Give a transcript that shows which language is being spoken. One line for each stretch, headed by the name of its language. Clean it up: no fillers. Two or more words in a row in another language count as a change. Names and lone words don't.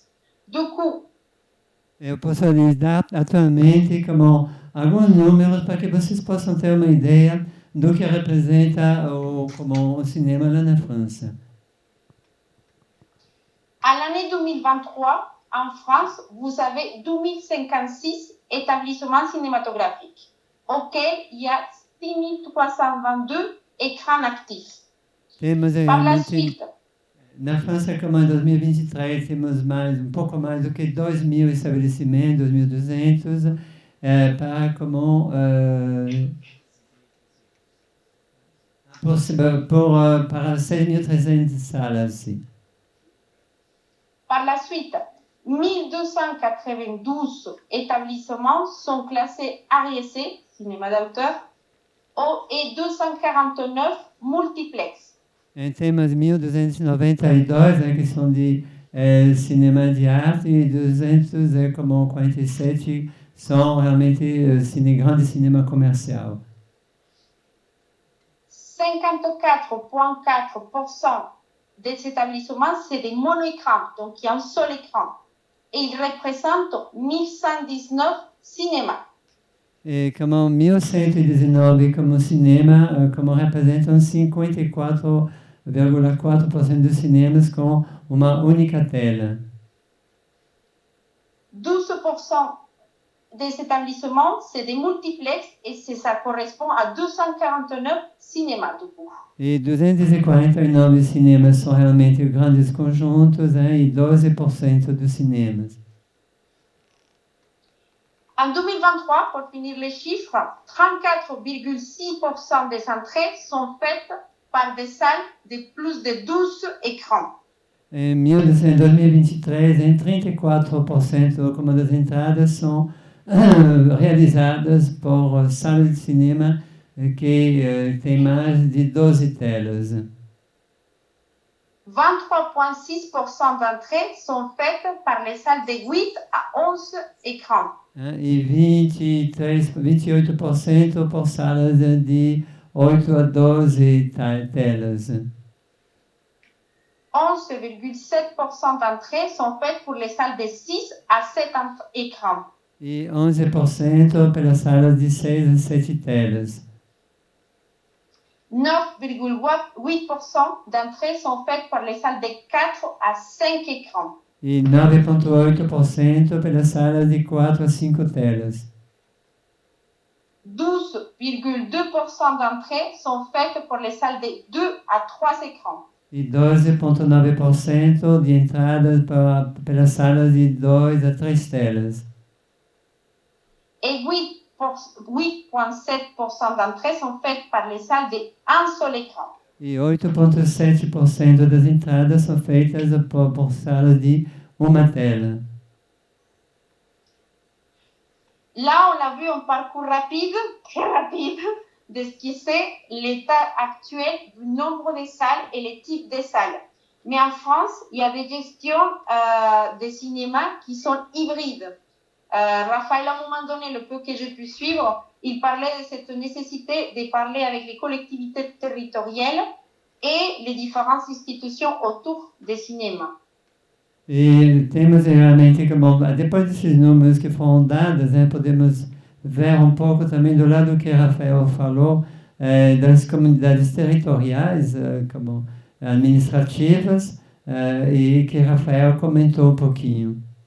French: Du coup,
Portuguese: eu posso lhes dar atualmente como alguns números para que vocês possam ter uma ideia do que representa como o cinema lá na França.
French: À l'année 2023, en France, vous avez 2056 établissements cinématographiques, auxquels il y a 6322 écrans actifs. Par la suite,
Portuguese: na França, como em 2023, temos um pouco mais do que 2.000 estabelecimentos, 2.200, para para 6.300 salas. Sim.
French: Par la suite, 1292 établissements sont classés RIC, cinéma d'auteur, et 249 multiplex.
Portuguese: Temos 1.292, que são de cinema de arte, e 247 são realmente grandes cinema comercial.
French: 54,4% des établissements, c'est des mono-écrans, donc il y a un seul écran. Et ils représentent 1119 cinémas.
Portuguese: E como 1.119 como cinema, como representam 54,4% dos cinemas com uma única tela.
French: 12% des établissements, c'est des multiplex et ça correspond à 249 cinémas du coup.
Portuguese: E 249 cinemas são realmente grandes conjuntos, e 12% dos cinemas.
French: En 2023, pour finir les chiffres, 34,6% des entrées sont faites par des salles de plus de 12 écrans.
Portuguese: Em 2023, 34% como das entradas são realizadas por salas de cinema que têm mais de 12 telas.
French: 23,6% d'entrées sont faites par les salles de 8 à 11 écrans.
Portuguese: E 28% por salas de 8 a 12 telas.
French: 11,7% d'entrées sont faites pour les salles de 6 à 7 écrans.
Portuguese: E 11% pelas salas de 6 a 7 telas.
French: 9,8% d'entrées sont faites par les salles de 4 à 5 écrans.
Portuguese: E 9,8% pelas salas de 4 a 5 telas.
French: 12,2% d'entrées sont faites pour les salles de 2 à 3 écrans.
Portuguese: E 12,9% de entradas pelas salas de 2 a 3 telas.
French: Et 8,7% d'entrées sont faites par les salles de un seul écran.
Portuguese: E 8,7% das entradas são feitas por salas de uma tela.
French: Là, on a vu un parcours rapide, très rapide, de ce qui c'est l'état actuel du nombre de salles et les types de salles. Mais en France, il y a des gestions des cinémas qui sont hybrides. Raphaël, à un moment donné, le peu que j'ai pu suivre, il parlait de cette nécessité de parler avec les collectivités territoriales et les différentes institutions autour des cinémas.
Portuguese: E temos realmente, depois desses números que foram dados, podemos ver um pouco também do lado que Rafael falou, das comunidades territoriais, como administrativas, e que Rafael comentou um pouquinho.